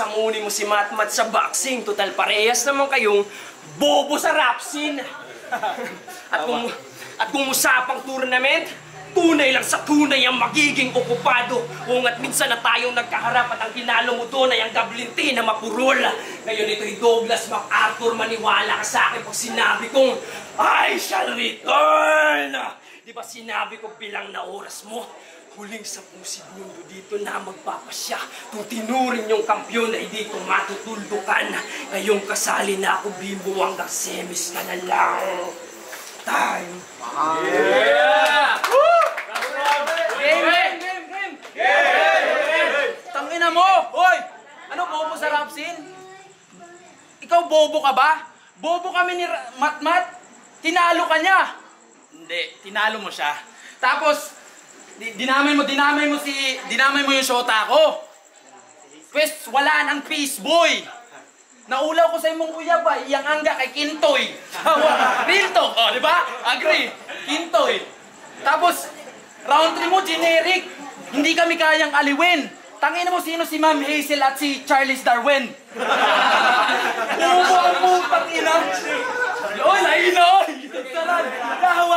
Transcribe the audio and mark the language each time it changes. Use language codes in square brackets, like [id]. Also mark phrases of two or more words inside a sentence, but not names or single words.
[tl] Samuni mo si Matmat sa boxing. Total parehas naman kayong bobo sa rap scene. At kung usapang tournament, tunay lang sa tunay ang magiging okupado. At minsan na tayong nagkaharap at ang kinalo mo doon ay ang gablinti na mapurol. Ngayon ito'y Douglas MacArthur, maniwala ka sa akin pag sinabi kong [en] I shall return! [tl] Di ba sinabi ko bilang na oras mo? Huling 10 segundo dito na magpapasya. Kung tinuring yung kampyon ay dito matutuldukan. Ngayong kasali na ako, Bimbo, hanggang semis ka na lang. [en] Time! Yeah! Woo! Game! [tl] Tangina mo! Hoy! Ano bobo sa rap scene? Ikaw bobo ka ba? Bobo kami ni Matmat. Tinalo ka niya. Hindi, tinalo mo siya. Tapos, dinamay mo yung shota ko. Pwes, wala nang peace boy. [ceb] Naulaw ko sa imong uyab ba, iyang angga kay Kintoy. [en] Real talk, [tl] oh, di ba? Agree. Kintoy. Tapos, round 3 mo, generic. Hindi kami kayang aliwin. Tangina mo sino si Ma'am Hazel at si Charles Darwin. Bobo ang putang ina. [ceb] Oy, laina, oy. Gitutsaran. Lahawa.